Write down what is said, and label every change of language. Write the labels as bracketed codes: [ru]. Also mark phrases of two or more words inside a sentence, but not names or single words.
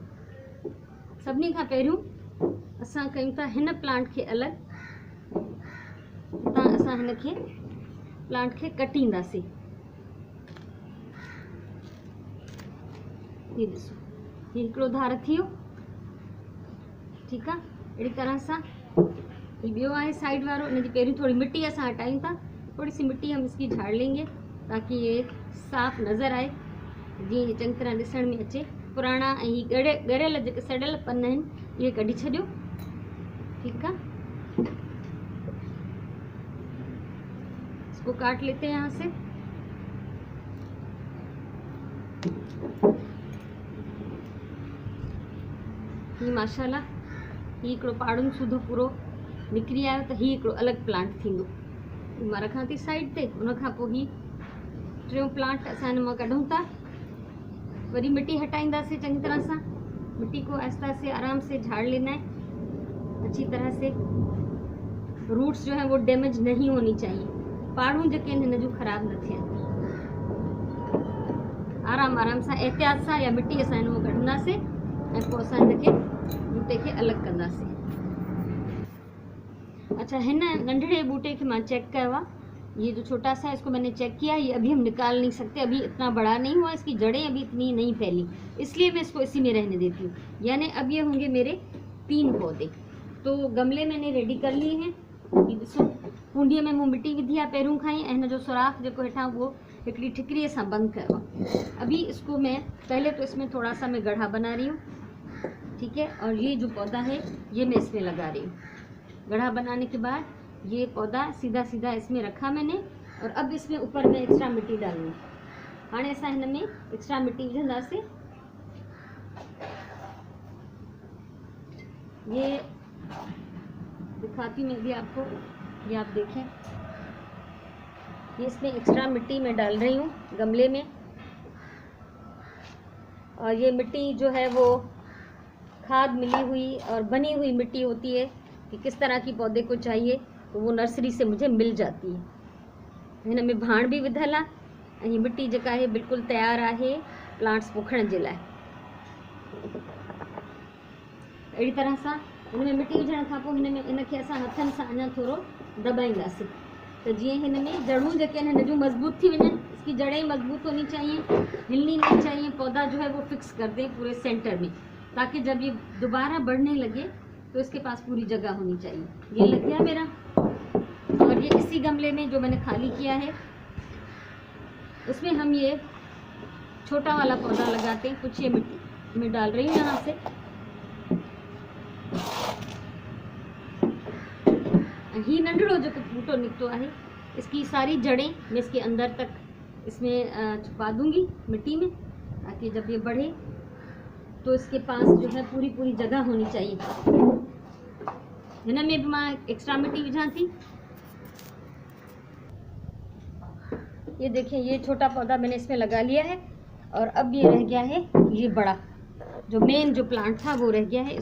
[sd] सभिनी खां पहिरियों असां कयूं था हिन प्लांट खे अलॻि, हितां असां हिन खे प्लांट खे कटींदासीं। ये ॾिसो, ये हिकिड़ो धार थी वियो, ठीकु आहे। अहिड़ी तरह सां ये ॿियो आहे साइड वारो, इन जी पहिरियों थोड़ी मिट्टी असां हटायूं था, [ur] تھوڑی سی مٹی ہم اسکی جھاڑ لینگے تاکہ یہ صاف نظر آئے, [sd] जीअं ये चङी तरह ॾिसण में अचे। पुराणा ऐं ही ॻरियल जेके सड़ियल पन आहिनि इहे कढी छॾियो, ठीकु आहे। [ur] اسکو کاٹ لیتے ہیں یہاں سے. [sd] ही माशाल्लाह ही हिकिड़ो पाड़ुन सूधो पूरो निकिरी आयो, त ही हिकिड़ो अलॻि प्लांट थींदो। मां रखां थी साइड ते, उन खां पोइ ही टियों प्लांट असां हिन मां कढूं था। वरी मिट्टी हटाईंदासीं चङी तरह सां, [ur] مٹی کو آہستہ سے آرام سے جھاڑ لینا ہے اچھی طرح سے. روٹس جو ہے وہ ڈیمیج نہیں ہونی چاہیے, [sd] पाड़ूं जेके आहिनि हिन जूं ख़राब न थियनि। आराम आराम सां एहतियात सां या मिट्टी असां हिन मां कढंदासीं ऐं पोइ असां हिनखे बूटे खे अलॻि कंदासीं। [ur] اچھا, [sd] हिन नंढड़े बूटे [ur] کے میں چیک کیا، یہ جو چھوٹا سا ہے اسکو میں نے چیک کیا، یہ ابھی ہم نکال نہیں سکتے، ابھی اتنا بڑا نہیں ہوا، اسکی جڑیں ابھی اتنی نہیں پھیلی، اسلئے میں اسکو اسی میں رہنے دیتی ہوں. یعنی اب یہ ہونگے میرے 3 پودے۔ تو گملے میں نے ریڈی کر لئے ہیں. [sd] ये ॾिसो कुंडीअ में मूं मिट्टी विधी आहे पहिरियों खां ई, ऐं हिन जो सुराख जेको हेठां वो हिकिड़ी ठिकरीअ सां बंदि कयो आहे। [ur] ابھی اسکو میں پہلے تو اسمیں تھوڑا سا میں گڑھا بنا رہی ہوں، ٹھیک ہے. اور یہ جو پودا ہے یہ میں اسمیں لگا رہی ہوں. گڑھا بنانے کے بعد یہ پودا سیدھا سیدھا اسمیں رکھا میں نے اور اب اسمیں اوپر میں ایکسٹرا مٹی ڈالونگی. [sd] हाणे असां हिन में एक्स्ट्रा मिट्टी विझंदासीं। [ur] یہ دکھاتی میں بھی آپکو، یہ آپ دیکھیں، یہ اسمیں ایکسٹرا مٹی میں ڈال رہی ہوں گملے میں. اور یہ مٹی جو ہے وہ کھاد ملی ہوئی اور بنی ہوئی مٹی ہوتی ہے کہ کس طرح کی پودے کو چاہیے، تو وہ نرسری سے مجھے مل جاتی ہے. [sd] हिन में भाण भी विधल आहे, ऐं मिट्टी जेका आहे बिल्कुलु तयारु आहे प्लांट्स पोखण जे लाइ। अहिड़ी तरह सां हिन में मिट्टी विझण खां पोइ हिन में इनखे असां हथनि सां अञा थोरो दबाईंदासीं, त जीअं हिन में जड़ूं जेके आहिनि हिन जूं मज़बूत थी वञनि। [ur] اسکی جڑیں مضبوط ہونی چاہیے، ہلنی نہیں چاہیے، پودا جو ہے وہ فکس کر دیں پورے سینٹر میں، تاکہ جب یہ دوبارہ بڑھنے لگے تو اسکے پاس پوری جگہ ہونی چاہیے. یہ لگ گیا میرا. اور یہ اسی گملے میں جو میں نے خالی کیا ہے اسمیں ہم یہ چھوٹا والا پودا لگاتے ہیں. کچھ یہ مٹی میں ڈال رہی ہوں یہاں سے. [sd] ही नंढड़ो [ur] جو [sd] बूटो निकतो [ur] ہے، اسکی ساری جڑیں میں اسکے اندر تک اسمیں چھپا دونگی مٹی میں، تاکہ جب یہ بڑھے تو اسکے پاس جو ہے پوری پوری جگہ ہونی چاہیے. [sd] हिन में [ur] بھی میں [sd] एक्स्ट्रा मिट्टी विझा थी। [ur] یہ دیکھئے، یہ چھوٹا پودا میں نے اسمیں لگا لیا ہے اور اب یہ رہ گیا ہے یہ بڑا، جو مین جو پلانٹ تھا وہ رہ گیا ہے.